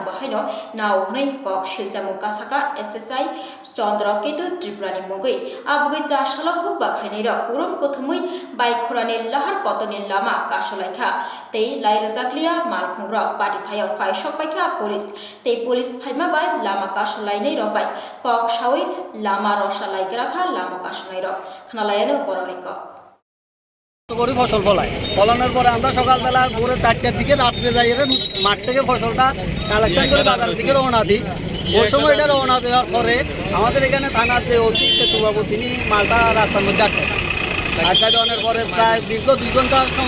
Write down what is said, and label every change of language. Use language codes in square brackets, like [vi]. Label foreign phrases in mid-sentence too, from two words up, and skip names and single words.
[trp] bahaino naw hnoi kok siljamu kasaka SSI Chandra Ketu Tripurani mugai abugai jasala hukba khainai ra kurum kothumui bai khurani lahar kotoni lama kasolai kha tei lairajaklia malkhongra pati thayo fai sokpaikha police tei police phaima bai lama kasolai nei robai kok sawi lama rosalai grakha lama kasolai rok khnalayano boroni kok [bn] করি ফসল ফলাই ফলানোর পরে আমরা সকালবেলা ভোরে 4টার দিকে রাত্রে যাই মাঠ থেকে ফসলটা কালেকশন করে বাজারের দিকে রওনা দিই ওই সময় এটা রওনা দেওয়ার পরে আমাদের এখানে থানার যে ওসি কেতুবাবু তিনি মালটা রাস্তার মধ্যে আটকা দেওয়ানোর পরে প্রায় দীর্ঘ 2 ঘন্টার সময়